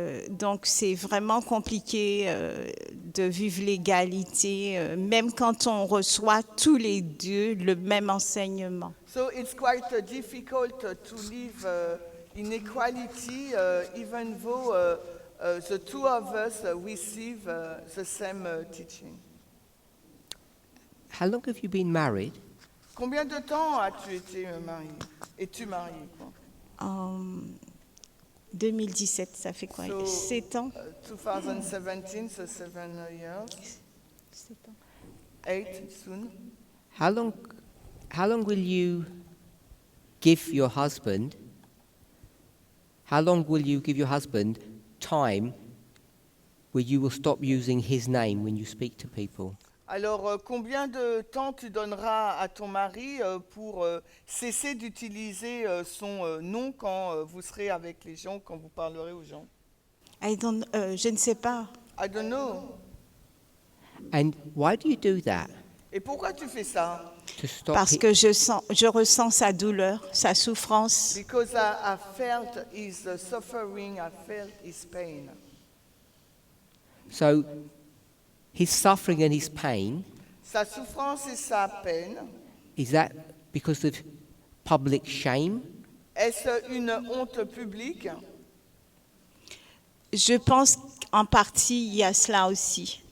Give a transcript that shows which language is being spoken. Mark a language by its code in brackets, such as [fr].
[fr] Donc c'est vraiment compliqué de vivre l'égalité, même quand on reçoit tous les deux le même enseignement. [en] So it's quite difficult to live in equality, even though the two of us receive the same teaching. How long have you been married? [fr] Combien de temps as-tu été marié? Es-tu marié, quoi? En 2017, ça fait quoi? 7 ans? [en] 2017, so 7 years. [fr] 7 ans. [en] 8 soon. How long will you give your husband? How long will you give your husband time where you will stop using his name when you speak to people? Alors, combien de temps tu donneras à ton mari pour cesser d'utiliser son nom quand vous serez avec les gens, quand vous parlerez aux gens? [fr] Je ne sais pas. [en] I don't know. And why do you do that? [fr] Et pourquoi tu fais ça? [en] To stop [fr] Parce que je ressens sa douleur, sa souffrance. [en] Because I felt his suffering, I felt his pain. So his suffering and his pain, [fr] Sa souffrance et sa peine, [en] is that because of public shame? [fr] est-ce une honte publique? Je pense qu'en partie, il y a cela aussi.